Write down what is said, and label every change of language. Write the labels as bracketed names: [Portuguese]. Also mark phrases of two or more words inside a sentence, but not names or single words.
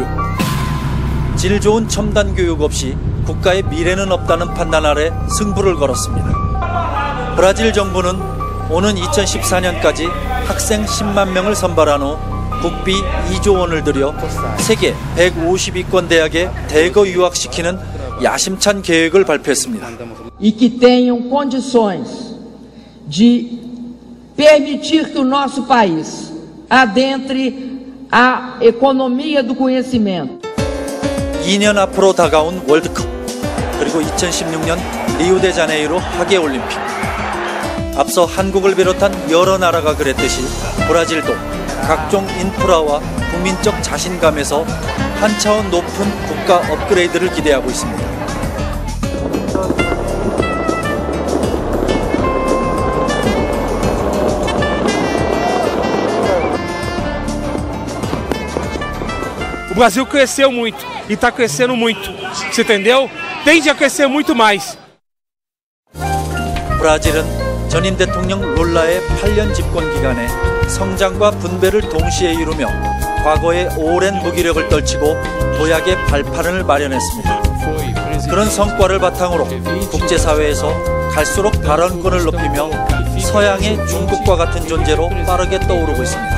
[Korean] 질 좋은 첨단 교육 없이 국가의 미래는 없다는 판단 아래 승부를 걸었습니다. 브라질 정부는 오는 2014년까지 학생 10만 명을 선발한 후 국비 2조 원을 들여 세계 150위권 대학에 대거 유학시키는 야심찬 계획을 발표했습니다. [Portuguese] E que tenham condições de permitir que o nosso país adentre a economia do conhecimento. [Korean] 2년 앞으로 다가온 월드컵, 그리고 2016년 리우데자네이루 하계올림픽. 앞서 한국을 비롯한 여러 나라가 그랬듯이 브라질도 각종 인프라와 국민적 자신감에서 한 차원 높은 국가 업그레이드를 기대하고 있습니다. [Portuguese] O Brasil cresceu muito e está crescendo muito, você entendeu? Tende a crescer muito mais. [Korean] 브라질은 전임 대통령 룰라의 8년 집권 기간에 성장과 분배를 동시에 이루며 과거의 오랜 무기력을 떨치고 도약의 발판을 마련했습니다. 그런 성과를 바탕으로 국제사회에서 갈수록 발언권을 높이며 서양의 중국과 같은 존재로 빠르게 떠오르고 있습니다.